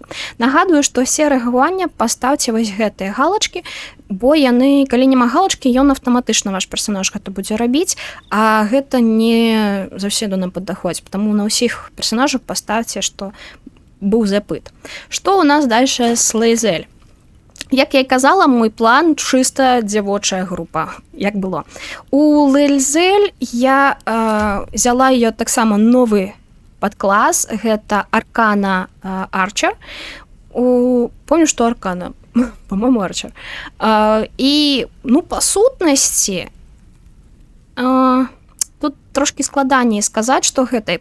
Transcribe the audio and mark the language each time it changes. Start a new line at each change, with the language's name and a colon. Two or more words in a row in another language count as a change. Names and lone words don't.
Belarusian: Нагадую, што все рэагавання паставце вось гэтыя галачкі, бо яны, калі няма галачкі, ён аўтаматычна ваш персонаж гэта будзе рабіць, а гэта не заўсёды нам падаходзіць, таму на ўсіх персонажах паставце, што быў запыт. Што ў нас дальше з Лейзель? Як я і казала, мой план чыста дзявочая група, як было. У Лейзель я
Russian: взяла ее
Belarusian: таксама новы падклас, гэта Аркана Арчер.
Russian: Помню, што Аркана, по-моему, Арчер.
Belarusian: І, па сутнасці, тут трошки складаней сказаць, што гэта.